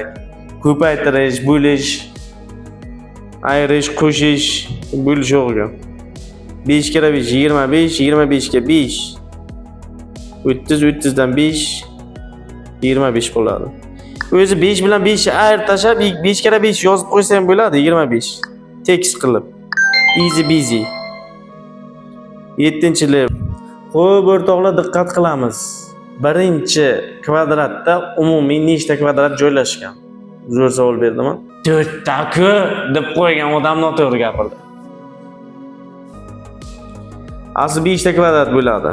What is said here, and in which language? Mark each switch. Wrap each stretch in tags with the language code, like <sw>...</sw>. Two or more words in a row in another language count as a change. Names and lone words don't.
<uz>Ko'paytirish, bo'lish, ayirish, qo'shish, bo'lish o'rgan. 5 kara 5 25, 25 ga 5. 30, 30 dan 5 25 bo'ladi. O'zi 5 bilan 5 ni ayirib tashlab 5 kara 5 yozib qo'ysa ham bo'ladi 25. Tekst qilib.</uz> <en>Easy busy. 7-level.</en> <uz>Xo'p, o'rtoqlar diqqat qilamiz. Birinchi kvadratda umumiy nechta kvadrat joylashgan? Zo'r savol berdimmi? 4 ta-ku deb qo'ygan odam noto'g'ri gapirdi. Asli 5 ta kvadrat bo'ladi.</uz>